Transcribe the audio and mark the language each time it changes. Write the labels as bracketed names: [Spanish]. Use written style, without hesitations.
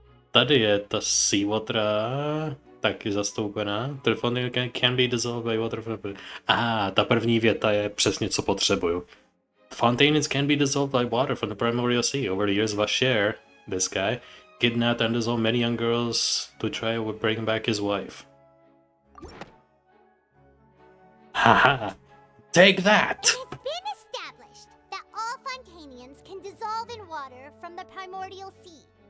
[Czech] Tady je ta Seawater taky zastoupená. [English] The Fontaine can be dissolved by water. [Czech] Ta první věta je přesně co potřebuju. [English] Fontaines can be dissolved by water from the primordial sea. Over the years of a share, this guy kidnapped and dissolved many young girls to try to bring back his wife. Haha! Take that! It's been established that all Fontainians can dissolve in water from the primordial sea.